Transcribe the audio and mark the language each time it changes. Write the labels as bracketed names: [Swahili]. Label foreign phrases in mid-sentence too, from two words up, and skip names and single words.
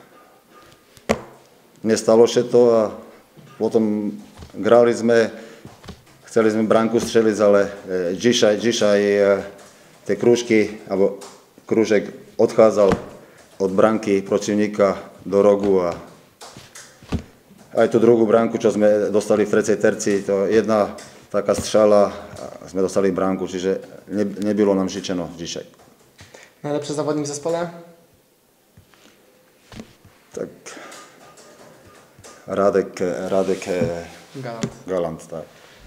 [Slovak] nestalo sa to a potom grali sme, chceli sme bránku strzeliť, ale dzisiaj tie krúžky, alebo krúžek odchádzal od bránky protivníka do rogu a aj tú druhú bránku, čo sme dostali v trecej terci, to jedna taká strzela a sme dostali bránku, čiže nebylo nám žičeno dzisiaj. [Polish] Najlepszy zawodnik w zespole? Tak Radek Galant, tak.